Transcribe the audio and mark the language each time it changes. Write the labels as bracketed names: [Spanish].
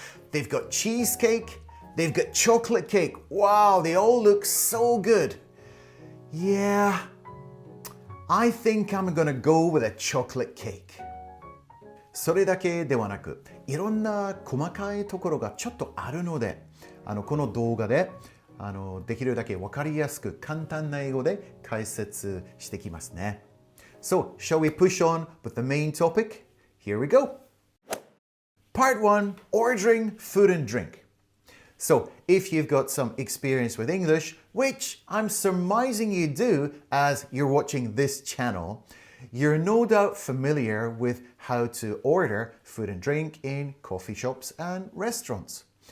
[English] They've got cheesecake, they've got chocolate cake. Wow, they all look so good. Yeah, I think I'm gonna go with a chocolate cake. [Japanese] それだけではなく、いろんな細かいところがちょっとあるので、この動画でできるだけ分かりやすく簡単な英語で解説してきますね。 [English] So, shall we push on with the main topic? Here we go. Part 1, ordering food and drink. So, if you've got some experience with English, which I'm surmising you do as you're watching this channel, you're no doubt familiar with how to order food and drink in coffee shops and restaurants.